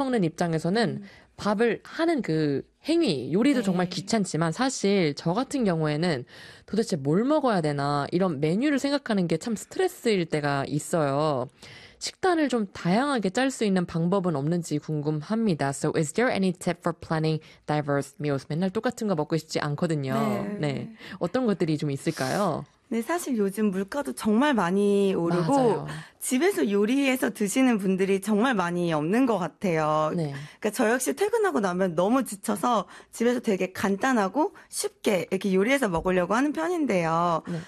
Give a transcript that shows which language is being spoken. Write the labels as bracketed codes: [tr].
[ko] 먹는 입장에서는 밥을 하는 그 행위, 요리도 정말 귀찮지만 사실 저 같은 경우에는 도대체 뭘 먹어야 되나 이런 메뉴를 생각하는 게참 스트레스일 때가 있어요. 식단을 좀 다양하게 짤수 있는 방법은 없는지 궁금합니다. [en] So is there any tip for planning diverse meals? [ko] 맨날 똑같은 거 먹고 싶지 않거든요. 네. 어떤 것들이 좀 있을까요? 네, 사실 요즘 물가도 정말 많이 오르고 맞아요. 집에서 요리해서 드시는 분들이 정말 많이 없는 것 같아요. 네. 그러니까 저 역시 퇴근하고 나면 너무 지쳐서 집에서 되게 간단하고 쉽게 이렇게 요리해서 먹으려고 하는 편인데요.